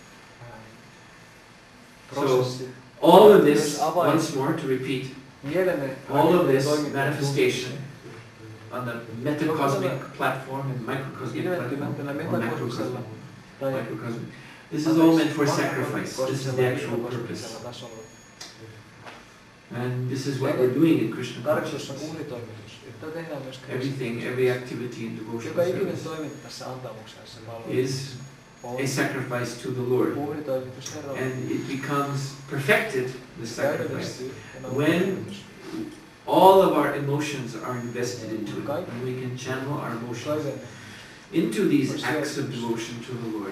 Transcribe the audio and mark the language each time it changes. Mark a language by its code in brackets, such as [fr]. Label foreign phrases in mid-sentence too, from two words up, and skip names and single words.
[fi] prosessi. [en] All of this, once more to repeat, [fi] Mielemme [en] all of this [fi] toimintaa [en] manifestation on the metacosmic platform and microcosmic platform, [fi] ilmentymään tällä [en] or [fi] metakosmisella tai [en] microcosmic. This is all meant for sacrifice. This is the actual purpose. [fi] tasolla. [en] And this is what we're doing in Krishna [fi] Tarkoitus on [en] consciousness. [fi] uhritoimitus. Että tehdään myös Krishna. [en] Everything, every activity in [fi] Joka [en] devotional [fi] ikinen [en] service [fi] toiminta tässä antamuksessa palvelussa [en] is a sacrifice to the Lord. [fi] uhritoimitus Herralle. [en] And it becomes perfected, the sacrifice, [fi] Täydellistyy tämä [en] when [fi] uhritoimitus. [en] all of our emotions are invested into it, and we can channel our emotions into these acts of devotion to the Lord.